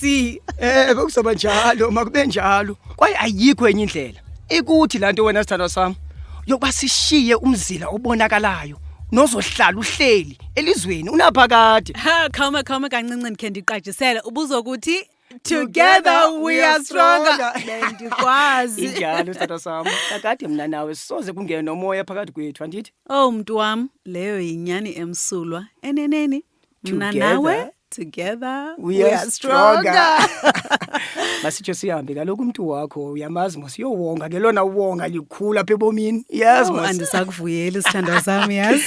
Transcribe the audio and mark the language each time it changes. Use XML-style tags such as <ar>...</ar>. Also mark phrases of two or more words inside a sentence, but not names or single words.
<xh>Bekusaba njalo, makube njalo. Kwaye ayikho enye indlela. Ikuthi lanto wena sithandwa sam yokuba sishiye umzila obonakalayo nozohlala uhleli elizweni unaphakade. Khama kancinci ndikhe ndiqajisele ubuzokuthi</xh> <en>together we are stronger.</en> <xh>Bendikwazi. Injalo sithandwa sam. Kakade mna nawe soze kungene nomoya phakathi kwethu andithi? Oh mntu wam, leyo yinyani emsulwa. Eneneni mna nawe Together</xh> <en>we are stronger.</en> <xh>Masitsho sihambe kaloku umuntu wakho uyamazi mos uyowonga ke lona uwonga likhulu apha ebomini. Yazi mos. Andisakuvuyela isithandwa sami yazi.</xh>